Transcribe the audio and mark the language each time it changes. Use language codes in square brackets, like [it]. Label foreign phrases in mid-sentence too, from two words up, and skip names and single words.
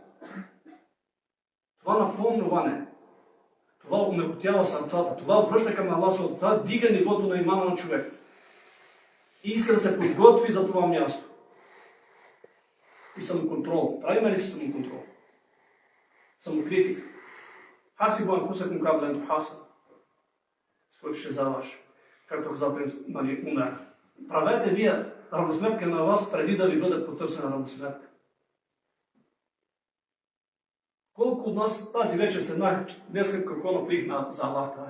[bg] Това напомняване, това умекотява сърцата, това връща към Аллах, това дига нивото на имана на човек. И иска да се подготви за това място. И самоконтрол. Правиме ли си самоконтрол? Самокритика. [ar] حاسبوا أنفسكم قبل أن تحاسبوا. [bg] С който ще заваш. Както каза Умер. Правете вие равносметка на вас, преди да ви бъде потърсена равносметка. Колко от нас тази вечер седнах, днес какво направих за [ar] الله تعالى?